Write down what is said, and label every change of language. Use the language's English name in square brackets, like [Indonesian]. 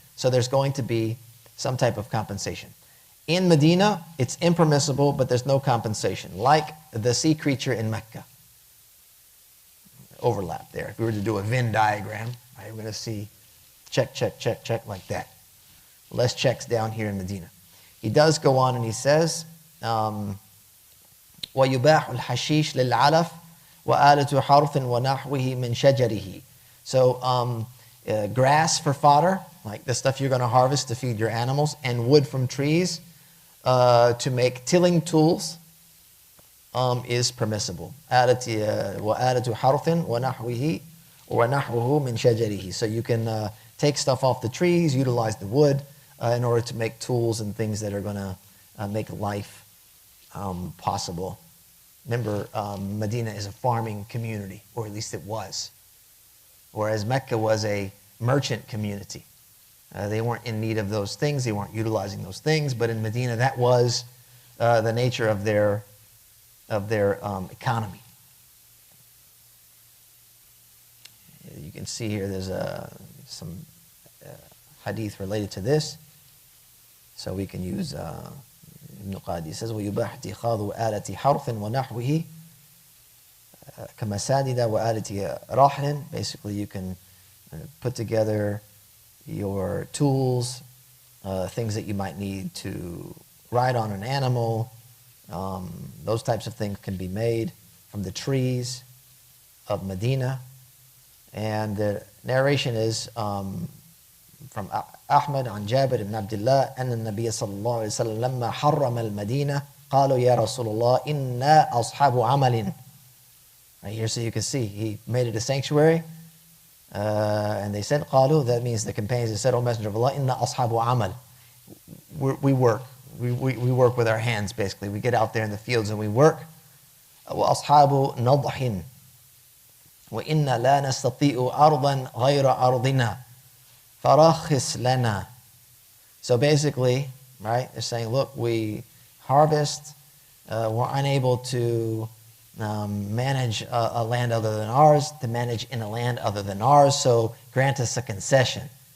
[English] So there's going to be some type of compensation. In Medina, it's impermissible, but there's no compensation, like the sea creature in Mecca. Overlap there. If we were to do a Venn diagram, right, we're going to see check, check, check, check, like that. Less checks down here in Medina. He does go on and he says, [Arabic] وَيُبَاحُ الْحَشِيشِ لِلْعَلَفِ وَآلَةُ حَرْثٍ وَنَحْوِهِ مِنْ شَجَرِهِ. [English] So grass for fodder, like the stuff you're going to harvest to feed your animals, and wood from trees to make tilling tools is permissible. [Arabic] وَآلَةُ حَرْثٍ وَنَحْوِهِ وَنَحْوُهُ مِنْ شَجَرِهِ. [English] So you can take stuff off the trees, utilize the wood in order to make tools and things that are going to make life possible. Remember, Medina is a farming community, or at least it was. Whereas Mecca was a merchant community. They weren't in need of those things, they weren't utilizing those things, but in Medina that was the nature of their economy. You can see here there's some hadith related to this. So we can use Ibn Qadi says [Arabic] وَيُبَاحْ اتِّخَاذُ آلَةِ حَرْثٍ وَنَحْوِهِ كَمَسَادِدَ وَآلَةِ رَحْلٍ. [English] Basically you can put together your tools, things that you might need to ride on an animal. Those types of things can be made from the trees of Medina. And the narration is from Ahmad on Jabir ibn Abdullah [Arabic] أن النبي صلى الله عليه وسلم لما حرم المدينة قالوا يا رسول الله إنا أصحاب عمل. [English] Right here, so you can see he made it a sanctuary, and they said قالوا, that means the companions, they said, O Messenger of Allah, [Arabic] إنا أصحاب عمل. [English] We work. We work with our hands, basically. We get out there in the fields and we work. [Arabic] وأصحاب نضح وإنا لا نستطيع أرضا غير أرضنا فَرَخِّصْ لَنَا. [English] So basically, right, they're saying, look, we harvest, we're unable to manage a land other than ours, to manage in a land other than ours, so grant us a concession.